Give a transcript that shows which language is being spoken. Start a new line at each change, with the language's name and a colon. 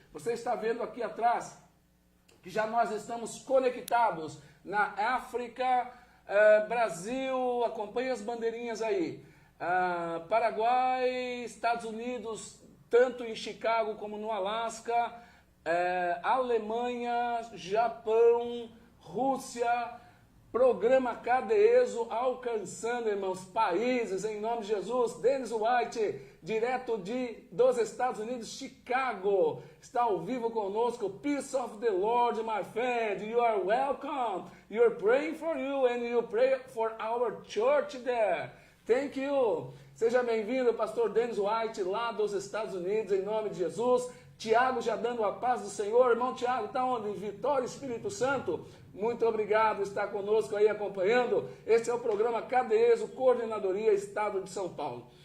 Portuguese: Você está vendo aqui atrás que já nós estamos conectados na África, Brasil, acompanhe as bandeirinhas aí, Paraguai, Estados Unidos, tanto em Chicago como no Alasca, Alemanha, Japão, Rússia. Programa CADESO alcançando, irmãos, países, em nome de Jesus. Denis White, direto dos Estados Unidos, Chicago, está ao vivo conosco.
English: Peace of the Lord, my friend, you are welcome. You are praying for you and you pray for our church there. Thank you.
Portuguese: Seja bem-vindo, pastor Denis White, lá dos Estados Unidos, em nome de Jesus. Tiago já dando a paz do Senhor. Irmão Tiago, está onde? Vitória, Espírito Santo. Muito obrigado por estar conosco aí acompanhando. Esse é o programa CADESO, Coordenadoria Estado de São Paulo.